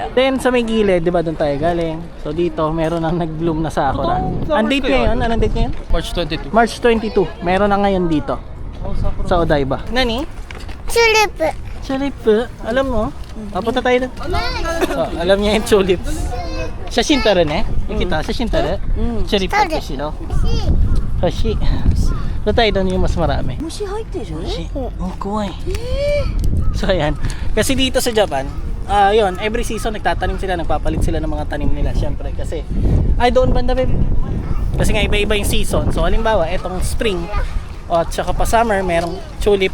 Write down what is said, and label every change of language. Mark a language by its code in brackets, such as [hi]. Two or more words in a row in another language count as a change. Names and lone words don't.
[tl] Then sa may gilid, di ba doon tayo galing? So dito, meron nang nag-bloom na sakura. Ang date ngayon? Anong date ngayon? March 22. March 22. Meron na ngayon dito. Sa Odaiba. Nani? Tulip. Alam mo? Papunta tayo doon. So, alam niya yung tulips. [ja] 写真撮るね。ゆきと、写真撮る？チュリップしろ。 [tl] 欲しい。Doon tayo doon yung mas marami. [ja] Mushi 入ってる [tl] Oh, kuway. So, ayan. Kasi dito sa Japan, yun, every season nagtatanim sila, nagpapalit sila ng mga tanim nila. Siyempre, kasi, ay doon banda, babe. Kasi nga iba-iba yung season. So, halimbawa, etong spring, o at saka pa summer, merong tulip.